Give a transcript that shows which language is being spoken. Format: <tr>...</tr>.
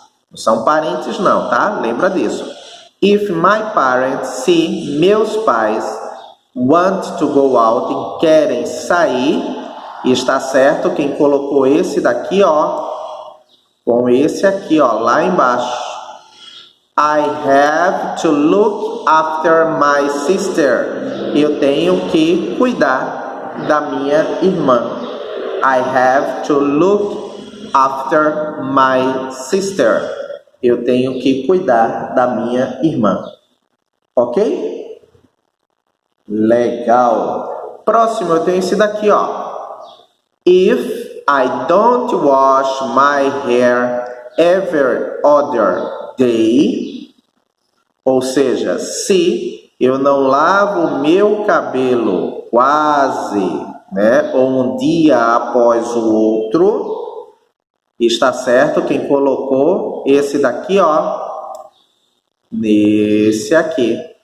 <pt>Não são parentes não, tá? Lembra disso.</pt> <en>If my parents,</en> <pt>se meus pais</pt> <en>want to go out,</en> <pt>querem sair, e está certo quem colocou esse daqui, ó, com esse aqui, ó, lá embaixo.</pt> <en>I have to look after my sister.</en> <pt>Eu tenho que cuidar da minha irmã.</pt> <en>I have to look after my sister.</en> <pt>Eu tenho que cuidar da minha irmã. Ok? Legal. Próximo eu tenho esse daqui, ó.</pt> <en>If I don't wash my hair every other day,</en> <pt>ou seja, se eu não lavo o meu cabelo quase, né, ou um dia após o outro, está certo quem colocou esse daqui, ó, nesse aqui.</pt>